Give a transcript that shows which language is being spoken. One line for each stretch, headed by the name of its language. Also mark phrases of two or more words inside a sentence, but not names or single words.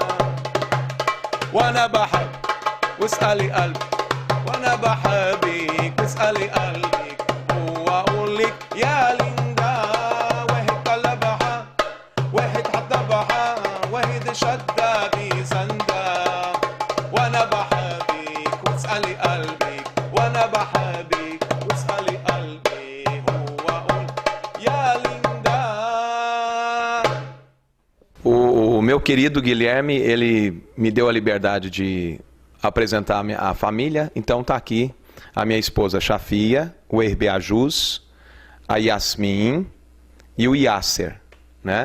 Arabic: وانا بحب واسألي قلبي وانا بحبك واسألي قلبك واقول لك يا ليندا واحد طلبها واحد حطبها واحد شدة بسندة وانا بحبك واسألي قلبك وانا بحبك واسألي قلبي واقول يا ليندا.
Portuguese: O meu querido Guilherme, ele me deu a liberdade de apresentar a família, então tá aqui a minha esposa Shafia, o Herbeajus, a Yasmin e o Yasser, né?